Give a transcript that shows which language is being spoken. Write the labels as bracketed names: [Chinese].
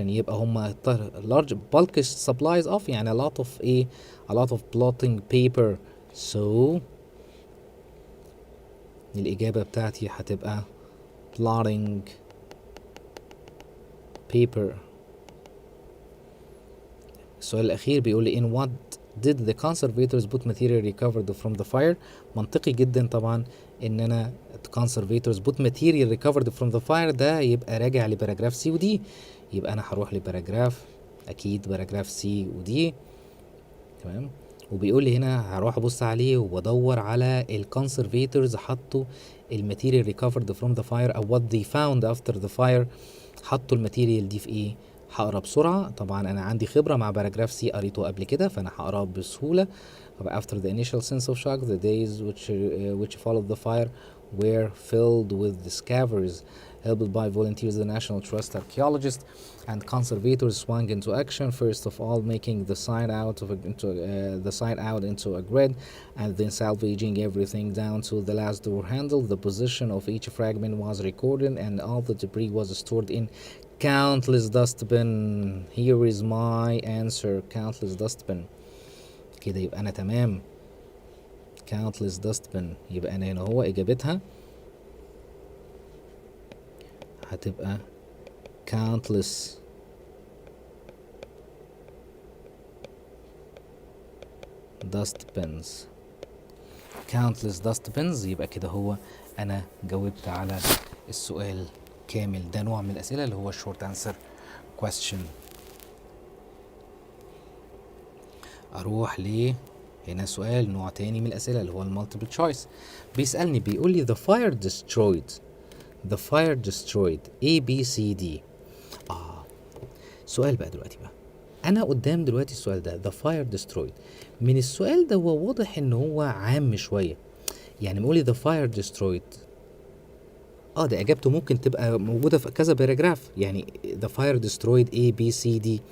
[Arabic] يبقى هم [English] large bulk supplies of [Arabic] يعني [English] a lot of blotting paper. [Arabic] So الإجابة بتاعتي هتبقى blotting paper. السؤال الأخير بيقول لي [English] in what did the conservators put material recovered from the fire؟ [Arabic] منطقي جدا طبعا ان انا [English] conservators put material recovered from the fire [Arabic] ده يبقى راجع لباراجراف سي ودي، يبقى انا هروح لباراجراف اكيد باراجراف سي ودي. تمام. وبيقول لي هنا هروح ابص عليه وادور على الكونسرفيتورز حطوا الماتيريال [English] recovered from the fire [Arabic] او [English] what they found after the fire، [Arabic] حطوا الماتيريال دي في ايه. هقرا بسرعه، طبعا انا عندي خبره مع باراجراف سي قريته قبل كده فانا هقراه بسهوله. [English] After the initial sense of shock, the days which followed the fire were filled with discoveries. Helped by volunteers, the National Trust archaeologists and conservators swung into action. First of all, making the site out into a grid, and then salvaging everything down to the last door handle. The position of each fragment was recorded, and all the debris was stored in countless dustbin. Here is my answer: countless dustbin. [Arabic] كده يبقى أنا تمام. countless dustbin يبقى أنا هنا هو إجابتها هتبقى countless dustbins. countless dustbins يبقى كده هو أنا جاوبت على السؤال كامل. ده نوع من الأسئلة اللي هو short answer question. اروح ليه هنا سؤال نوع تاني من الاسئله اللي هو المالتيبل تشويس. بيسالني بيقول لي [English] the fire destroyed the fire destroyed A B C D. [Arabic] سؤال بقى دلوقتي بقى، انا قدام دلوقتي السؤال ده [English] the fire destroyed. [Arabic] من السؤال ده هو واضح ان هو عام شويه، يعني بيقول لي [English] the fire destroyed، [Arabic] ده اجابته ممكن تبقى موجوده في كذا باراجراف، يعني the fire destroyed A B C D.